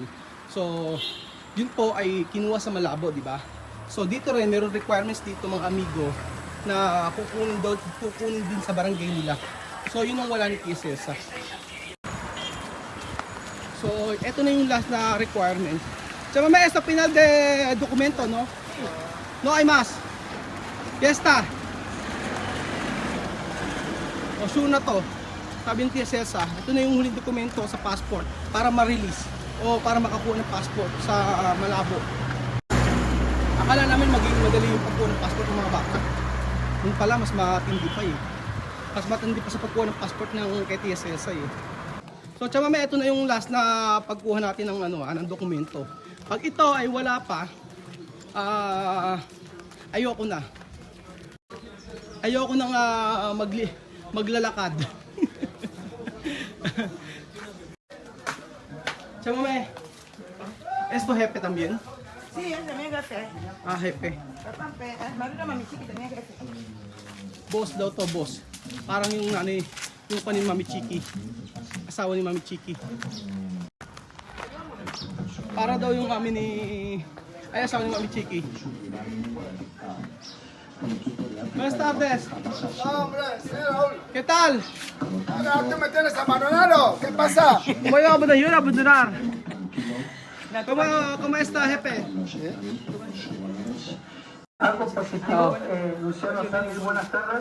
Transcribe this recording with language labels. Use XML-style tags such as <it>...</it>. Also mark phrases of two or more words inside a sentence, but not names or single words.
<tl>So yun po ay kinuha sa Malabo, di ba? So dito rin meron requirements dito mga amigo na kukunin din sa barangay nila. So yun ang wala ni Tia Celsa. So ito na yung last na requirement Chamame,</tl> <es>esto final de documento, no? No hay más. Ya está.</es> <tl>O, sure na to. Sabi ni Tia Celsa, ito na yung huling dokumento sa passport para ma-release o para makakuha ng passport sa Malabo. Akala namin magiging madali yung pagkuha ng passport ng mga bata. Yung pala, mas matindi pa eh. Mas matindi pa sa pagkuha ng passport ng kay Tia Celsa eh. So, Chamame, ito na yung last na pagkuha natin ng, ng dokumento. Pag ito ay wala pa, ayoko na. Ayoko nang maglalakad. Chamame,</tl> <es>esto jefe también? Sí, él también es jefe. Ah, jefe. Papá, marido mami chiqui también es jefe.</es> <tl>Boss daw to, boss. Parang yung yung pa ni Mami Chiki. Asawa ni Mami Chiki. Para daw yung amin ni asawa ni Mami Chiki.</tl> <es>Buenas tardes. Hombre, señor Raúl. ¿Qué tal? Ahora tú me tienes abandonado. ¿Qué pasa? Voy a abandonar. ¿Cómo está, jefe? Algo positivo, Luciano Sánchez, buenas tardes.</es>